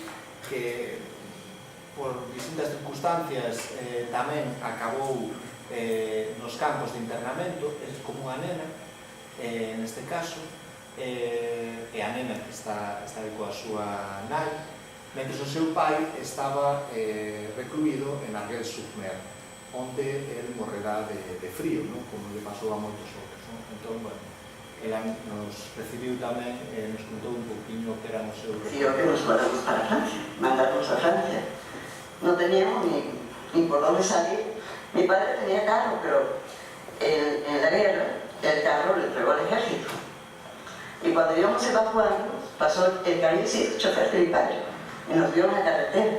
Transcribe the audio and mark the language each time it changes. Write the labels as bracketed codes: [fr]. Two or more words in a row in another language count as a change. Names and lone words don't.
[gl] que por distintas circunstancias tamén acabou nos campos de internamento, como unha nena, neste caso, e a nena que está coa súa nai, mentre o seu pai estaba recluído en Arguelles-sur-Mer, onde el morrerá de frío, como le pasou a moitos outros. Entón, bueno, ela nos recibiu tamén, nos contou un poquinho que eran os seus... [es] Sí, que nos mandamos para Francia, mandarnos a Francia. No teníamos ni por dónde salir. Mi padre tenía carro, pero en la guerra el carro lo entregó al ejército. Y cuando íbamos evacuando, pasó el carro y el chofer de mi padre, y nos vio en la carretera.